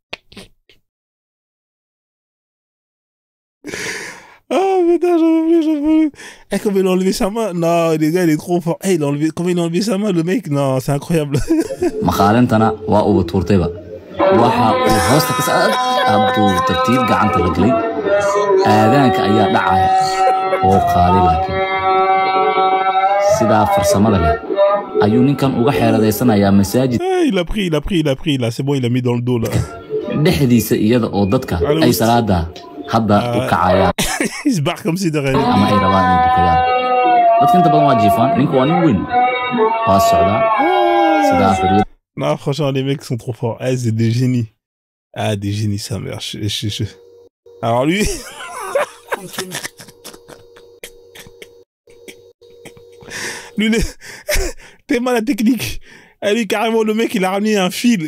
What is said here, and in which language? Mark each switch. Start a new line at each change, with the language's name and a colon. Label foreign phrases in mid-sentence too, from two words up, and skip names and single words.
French: Oh putain, j'en peux plus. Eh, comment il a enlevé sa main? Non, les gars, il est trop fort. Eh, comment il a enlevé sa main, le mec? Non, c'est incroyable. مخالنتنا
Somali: waa tuurtayba waxa uu hoosta ka saaray abdu tartiib gacanta la galay aadaanka ayaa dhacay oo qaaday laakiin sida farsamada leh ayuu ninkan uga xeeladeysanaya masaajid
French: il a pris là, c'est bon, il a mis dans le dos là.
Somali: dhexdiisa iyada oo dadka ay salaada hadda u kacayaan
French: il se barre comme si de rien.
Somali: ama ay rabaan inay dukadaan dadka inta badan waa jiifaan ninku waa nin weyn waa socdaa sida xuriid.
French: Non, franchement, les mecs sont trop forts. Eh, c'est des génies. Ah, des génies, ça merde. Alors lui... lui, tellement la technique. Et lui, carrément, le mec, il a ramené un fil.